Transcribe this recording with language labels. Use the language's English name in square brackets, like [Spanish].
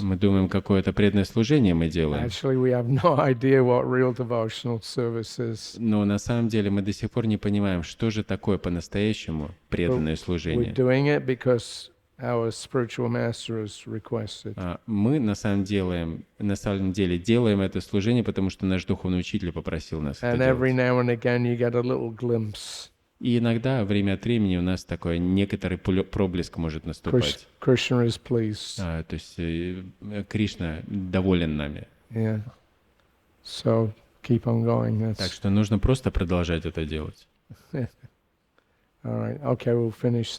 [Russian] Мы думаем, какое-то преданное служение мы делаем. [English] Actually, we have no idea what real devotional service is. [Russian] Но на самом деле мы до сих пор не понимаем, что же такое по-настоящему преданное [English] We're [Russian] служение. [English] doing it because our spiritual master has requested. [Russian] Мы на самом деле делаем это служение, потому что наш духовный учитель попросил нас это [English] And every [Russian] делать. [English] now and again, you get a little glimpse. [Russian] И иногда, время от времени, у нас такой некоторый проблеск может наступать. [English] Krishna is pleased. [Russian] То есть Кришна доволен нами. [English] Yeah. So keep on going. [Russian] Так [English] That's [Russian] что нужно просто продолжать это делать. [English] all right. Okay, we'll finish